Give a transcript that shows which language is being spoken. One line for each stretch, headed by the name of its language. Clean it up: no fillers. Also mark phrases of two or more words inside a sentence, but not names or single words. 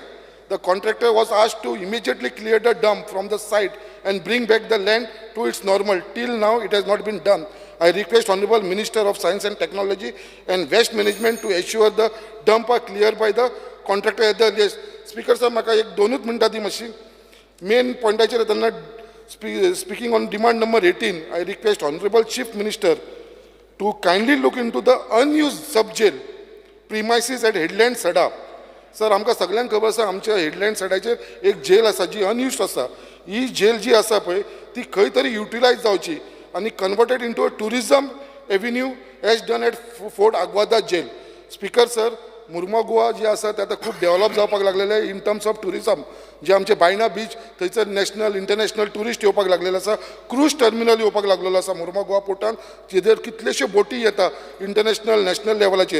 English: The contractor was asked to immediately clear the dump from the site and bring back the land to its normal. Till now, it has not been done. I request Honorable Minister of Science and Technology and Waste Management to ensure the dump are cleared by the contractor at the earliest. Speaker sir,
Konkani: म्हाका एक 2 मिनटां दी मातशी. मेन पॉयंटाचेर येतना
English: speaking on demand number 18, I request Honorable Chief Minister to kindly look into the unused sub-jail premises at headland Sada.
Konkani: सर आमकां सगळ्यांक खबर आसा आमच्या हेडलँड सायडाचेर एक जेल आसा जी अनयुज्ड आसा. ही जेल जी आसा पळय ती खंय तरी युटिलायज जावची आनी
English: converted into a tourism avenue as done at Fort Aguada jail.
Konkani: स्पीकर सर, मुर्मा गोवा जी आसा ते आतां खूब डेव्हलप जावपाक लागलेले
English: in terms of tourism.
Konkani: जे आमचे बायना बीच थंयसर
English: national international tourist
Konkani: येवपाक लागलेले आसा,
English: cruise terminal
Konkani: येवपाक लागलेलो आसा मुर्मा गोवा पोर्टान, जेजेर कितलेशे बोटी येता
English: international national
Konkani: लेवलाचेर.